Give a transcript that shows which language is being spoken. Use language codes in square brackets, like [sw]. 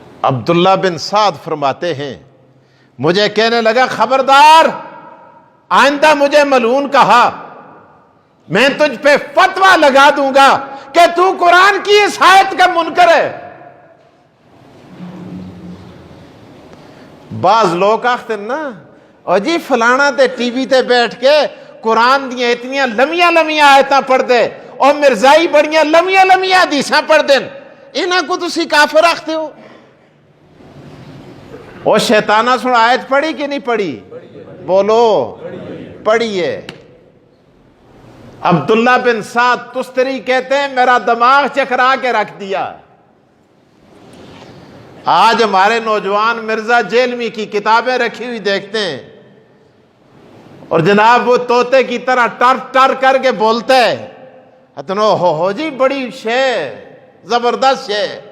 [ur] عبداللہ بن سعد فرماتے ہیں مجھے کہنے لگا خبردار، آئندہ مجھے ملعون کہا میں تجھ پہ فتویٰ لگا دوں گا کہ تو قرآن کی اس آیت کا منکر ہے. [pa] بعض لوگ آختے نا اور جی فلانا تے ٹی وی تے بیٹھ کے قرآن دیاں اتنیاں لمیاں لمیاں آیتاں پڑھ دے اور مرزائی بڑیاں لمیاں لمیاں حدیثاں پڑھ دیں، انہاں کو تسی کافر آختے ہو. [ur] اور شیطانہ سن آیت پڑھی کہ نہیں پڑھی؟ بولو پڑھی ہے. عبداللہ بن سعد تستری کہتے ہیں میرا دماغ چکرا کے رکھ دیا. آج ہمارے نوجوان مرزا جیلمی کی کتابیں رکھی ہوئی دیکھتے ہیں اور جناب وہ طوطے کی طرح ٹر ٹر کر کے بولتا ہے [pa] اتنو ہو جی بڑی شے زبردست شے.